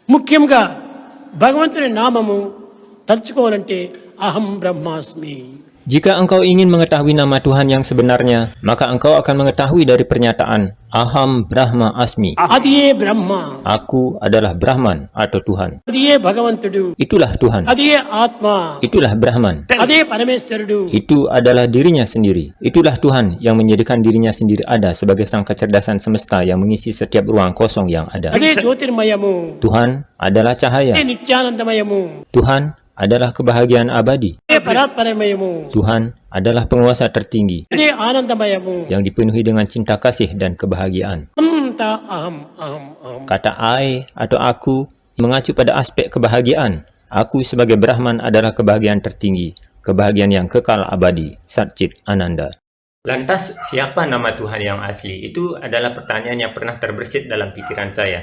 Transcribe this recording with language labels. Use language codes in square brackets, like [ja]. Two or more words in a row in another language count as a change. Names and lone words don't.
[te] ముఖ్యంగా భగవంతుని నామము తలుచుకోవాలంటే [sa] అహం బ్రహ్మాస్మి. [id] Jika engkau ingin mengetahui nama Tuhan yang sebenarnya, maka engkau akan mengetahui dari pernyataan [sa] अहं ब्रह्मास्मि. [te] అది ఏ బ్రహ్మ, [id] Aku adalah Brahman atau Tuhan. [te] అది ఏ భగవంతుడు, [id] Itulah Tuhan. [te] అది ఏ ఆత్మ, [id] Itulah Brahman. [te] అదే పరమేశ్వరుడు. [id] Itu adalah dirinya sendiri. Itulah Tuhan yang menjadikan dirinya sendiri ada sebagai sang kecerdasan semesta yang mengisi setiap ruang kosong yang ada. [te] అదే జ్యోతిర్మయము, [id] Tuhan adalah [te] అదే [id] cahaya. [te] నిత్యానందమయము, [id] Tuhan adalah kebahagiaan abadi. [te] అదే పరాత్పరమయము, [id] Tuhan adalah penguasa tertinggi [te] అదే ఆనందమయము. [id] yang dipenuhi dengan cinta kasih dan kebahagiaan. [te] అంతా అహం అహం అహం. [id] Kata I atau aku mengacu pada aspek kebahagiaan. Aku sebagai Brahman adalah kebahagiaan tertinggi, kebahagiaan yang kekal abadi, [sa] सच्चित् आनन्द. [id] Lantas, siapa nama Tuhan yang asli? Itu adalah pertanyaan yang pernah terbersit dalam pikiran saya.